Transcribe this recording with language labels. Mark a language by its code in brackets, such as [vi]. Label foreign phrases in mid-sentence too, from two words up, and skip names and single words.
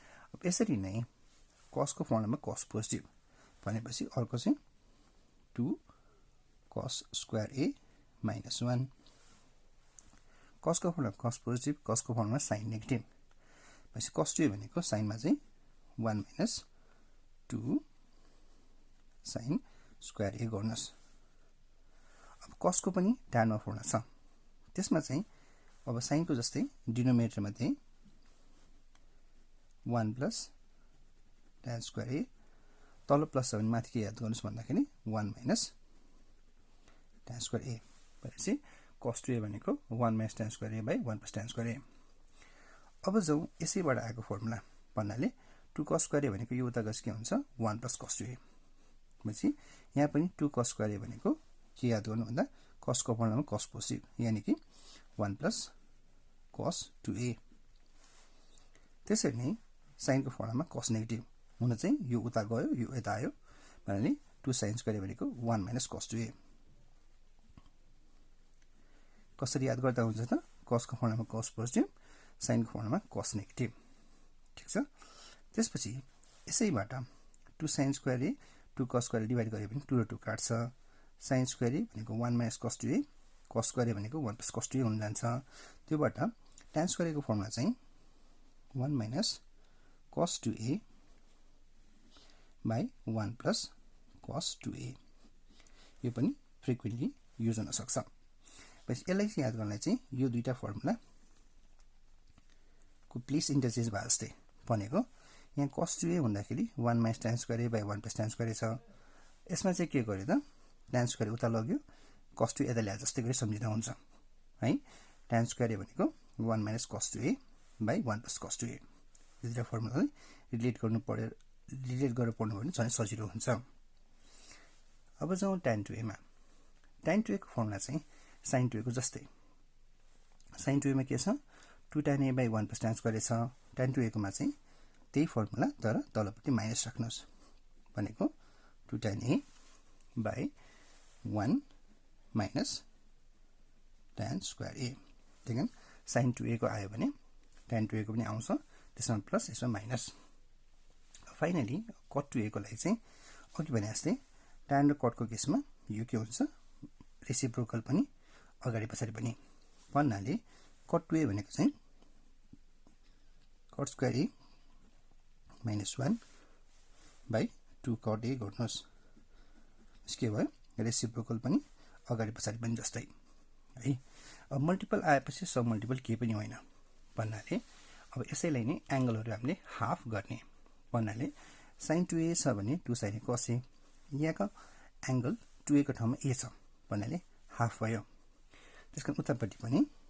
[ne] अब यसरी नै कसको फर्मुलामा कस पोजिटिभ भनेपछि अर्को चाहिँ [en] 2 cos square a minus 1 [ne] cos को फर्मुला cos पोजिटिभ cos को फर्मुला sin नेगेटिभ भनेपछि [en] cos 2a [ne] भनेको sin मा चाहिँ [en] 1 minus 2 sin square a [ne] गर्नुस् अब cos को पनि tan मा फर्मुला छ त्यसमा चाहिँ अब sin को जस्तै डिनोमिनेटर मा चाहिँ [en] 1 plus tan square a [ne] तल प्लस छ भने माथि के याद गर्नुस् भन्दाखेरि [en] 1 minus tan square a [ne] भनेपछि [en] cos 2a [ne] भनेको [en] 1 minus tan square a by 1 plus tan square a [ne] अब जाउँ यसैबाट आएको फर्मुला भन्नाले [en] 2 cos square a [ne] भनेको यो उता गएपछि के हुन्छ [en] 1 plus cos 2a [ne] भनेपछि यहाँ पनि [en] 2 cos square a [ne] भनेको के याद गर्नु भन्दा cos को फर्मुलामा cos पोजिटिभ यानी कि [en] 1 plus cos 2a [ne] त्यसरी नै sin को फर्मुलामा cos नेगेटिभ हुन चाहिँ यो उता गयो यो यता आयो भन्नाले [en] 2 sin square a [ne] भनेको [en] 1 minus cos 2a [ne] कसरी याद गर्दा हुन्छ त cos को फर्मुलामा cos पोजिटिभ sin को फर्मुलामा cos नेगेटिभ ठीक छ त्यसपछि यसैबाट [en] 2 sin square a 2 cos square a [ne] डिवाइड गरे पनि 2 र 2 काट्छ [en] sin square a [ne] भनेको [en] 1 minus cos 2a cos square a भनेको 1 plus cos 2a [ne] हुन जान्छ त्योबाट [en] tan square a [ne] को फर्मुला चाहिँ [en] 1 minus cos 2a by 1 plus cos 2a [ne] यो पनि [en] frequently use [ne] हुन सक्छ बस यसलाई चाहिँ याद गर्नलाई चाहिँ यो दुईटा फर्मुला को [en] place interchange [ne] भए जस्तै भनेको यहाँ [en] cos 2a [ne] भन्दाखेरि [en] 1 minus tan square a [ne] by 1 plus [en] tan square a [ne] छ यसमा चाहिँ के गर्यो त tan square a उता लग्यो [en] cos 2a [ne] यता ल्याए जस्तै गरी सम्झिँदा हुन्छ है [en] tan square a भनेको 1 minus cos 2a [ne] by 1 plus cos 2a यो दुईटा फर्मुलालाई रिलेट गरेर पढ्नु भने झन् सजिलो हुन्छ अब जाउँ tan [en] 2a [ne] मा tan 2a को फर्मुला चाहिँ [en] sin 2a [ne] को जस्तै [en] sin 2a [ne] मा के छ [en] 2 tan a by 1 plus tan square a [ne] छ [en] tan 2a [ne] को मा चाहिँ त्यही फर्मुला तर तलपट्टि माइनस राख्नुस् भनेको [en] 2 tan a by 1 minus tan square a [ne] देखिन [en] sin 2a [ne] को आयो भने [en] tan 2a [ne] को पनि आउँछ त्यसमा प्लस यसमा माइनस फाइनली [en] cot 2a [ne] को लागि चाहिँ अघि भने जस्तै tan र cot को केसमा यो के हुन्छ रेसिप्रोकल पनि अगाडि पछाडि पनि भन्नाले [en] cot 2a [ne] भनेको चाहिँ [en] cot square a minus 1 by 2 cot a [ne] गर्नुस् यसके भयो रेसिप्रोकल पनि अगाडि पछाडि पनि जस्तै है अब मल्टिपल आएपछि सब मल्टिपल के पनि होइन भन्नाले अब यसैलाई नै एंगलहरु हामीले हाफ गर्ने भन्नाले [en] sin 2a [ne] छ भने [en] 2 sin a cos a [ne] यहाँको एंगल 2a को ठाउँमा a छ भन्नाले हाफ भयो त्यसकारण उतापट्टि पनि